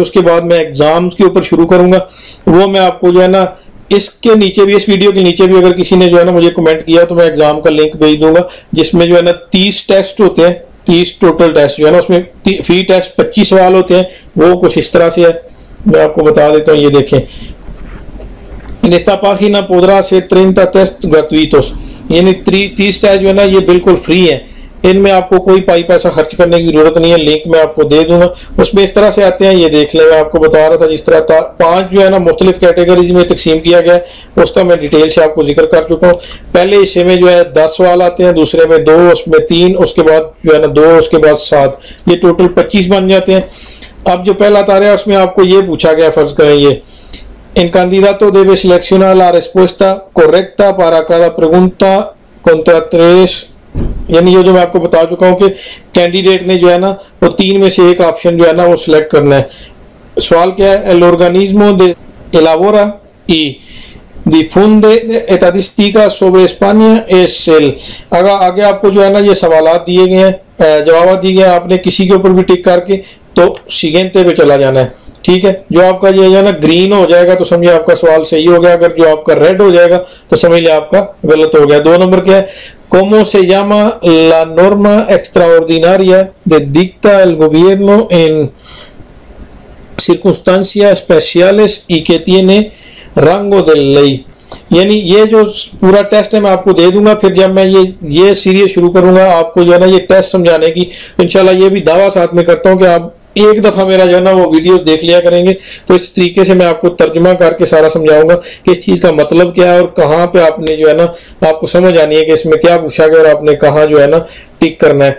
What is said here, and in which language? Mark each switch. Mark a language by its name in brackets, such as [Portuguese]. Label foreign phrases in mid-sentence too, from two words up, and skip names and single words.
[Urdu] اس کے بعد میں ایگزامز کے اوپر شروع کروں گا، وہ میں آپ کو جو ہے نا اس کے نیچے بھی، اس ویڈیو کے نیچے بھی اگر کسی نے جو ہے نا مجھے کمنٹ کیا تو میں ایگزام کا لنک بھیج دوں گا، جس میں جو ہے نا 30 ٹیسٹ ہوتے ہیں، 30 [English] total test [Urdu] جو ہے نا، اس میں فی ٹیسٹ 25 سوال ہوتے ہیں. وہ کچھ اس طرح سے ہے، میں آپ کو بتا دیتا ہوں. یہ دیکھیں, [Spanish] en esta página podrá hacer [Urdu] 30 टेस्ट gratuitos, یعنی 30 ٹیسٹ جو ہے نا یہ بالکل فری ہے، ان میں آپ کو کوئی پیسہ خرچ کرنے کی ضرورت نہیں ہے. لنک میں آپ کو دے دوں گا، اس میں اس طرح سے آتے ہیں۔ یہ دیکھ لیں، میں آپ کو بتا رہا تھا جس طرح تھا 5 جو ہے نا مختلف کیٹیگریز میں تقسیم کیا گیا ہے، اس کا میں ڈیٹیل سے آپ کو ذکر کر چکا ہوں. پہلے حصے میں جو ہے 10 سوال آتے ہیں، دوسرے میں 2، اس میں 3، اس کے بعد جو ہے نا 2، اس کے بعد 7، یہ ٹوٹل 25 بن جاتے ہیں. اب جو پہلا تارا ہے اس میں آپ کو یہ پوچھا گیا، فرض کریں یہ [Spanish] En candidato debe seleccionar la respuesta correcta para cada pregunta contra 3, [Urdu] یعنی یہ جو میں آپ کو بتا چکا ہوں کہ کینڈیڈیٹ نے جو ہے نا وہ 3 میں سے ایک آپشن جو ہے نا وہ سلیکٹ کرنا ہے. سوال کیا ہے, [Spanish] el organismo elabora y difunde estadísticas sobre España es el, [Urdu] اگر آگے آپ کو جو ہے نا یہ سوالات دیے گئے ہیں، جواب دیے گئے ہیں، آپ نے کسی کے اوپر بھی ٹک کر کے تو سیگینتے پہ چلا جانا ہے. ٹھیک ہے، جو آپ کا یہ ہے نا گرین ہو جائے گا تو سمجھیے آپ کا سوال صحیح ہو گیا، اگر جو آپ کا ریڈ ہو جائے گا تو سمجھ لیا آپ کا غلط ہو گیا. 2 نمبر کیا ہے, [Spanish] ¿Cómo se llama la norma extraordinaria que dicta el gobierno en circunstancias especiales y que tiene rango de ley? [Urdu] یعنی یہ جو پورا ٹیسٹ ہے میں آپ کو دے دوں گا، پھر جب میں یہ سیریز شروع کروں گا آپ کو جو ہے نا یہ ٹیسٹ سمجھانے کی، انشاءاللہ یہ بھی دعویٰ ساتھ میں کرتا ہوں کہ آپ ایک دفعہ میرا جو ہے نا وہ ویڈیوز دیکھ لیا کریں گے تو اس طریقے سے میں آپ کو ترجمہ کر کے سارا سمجھاؤں گا کہ اس چیز کا مطلب کیا ہے اور کہاں پہ آپ نے جو ہے نا آپ کو سمجھ آنی ہے کہ اس میں کیا پوچھا گیا اور آپ نے کہاں جو ہے نا ٹک کرنا ہے.